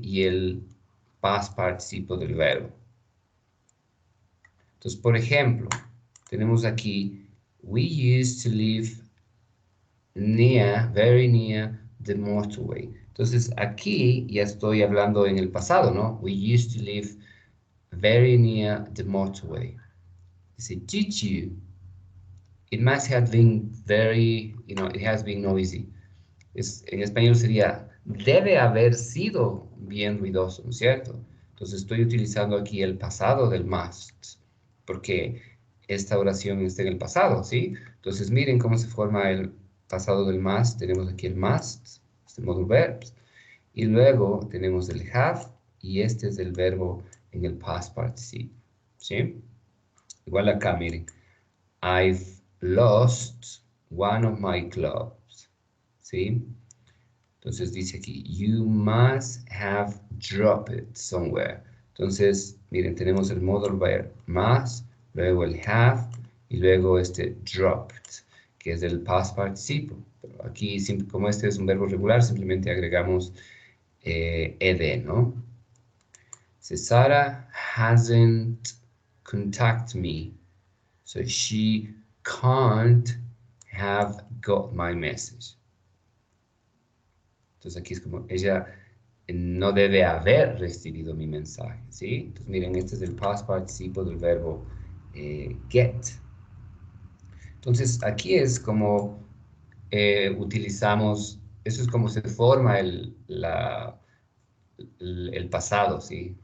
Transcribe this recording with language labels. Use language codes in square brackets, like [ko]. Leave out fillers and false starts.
[es] Y el past participle del verbo. Entonces, por ejemplo, tenemos aquí, [en] we used to live near, very near the motorway. [es] Entonces, aquí ya estoy hablando en el pasado, ¿no? [en] We used to live very near the motorway. Dice, did you? It must have been very, it has been noisy. [es] En español sería, debe haber sido bien ruidoso, ¿no es cierto? Entonces estoy utilizando aquí el pasado del must, porque esta oración está en el pasado, ¿sí? Entonces miren cómo se forma el pasado del must. Tenemos aquí el must, este modal verbs, y luego tenemos el have, y este es el verbo en el past participle, ¿sí? Igual acá, miren. [en] I've lost one of my clubs, [es] ¿sí? Entonces dice aquí, [en] you must have dropped it somewhere. [es] Entonces, miren, tenemos el modal verb más, luego el have y luego este dropped, que es el past participle. Pero aquí, como este es un verbo regular, simplemente agregamos ed, ¿no? [en] Sarah hasn't contacted me, so she can't have got my message. [es] Entonces aquí es como ella no debe haber recibido mi mensaje, ¿sí? Entonces miren, este es el past participle del verbo get. Entonces aquí es como utilizamos, eso es como se forma el pasado, ¿sí?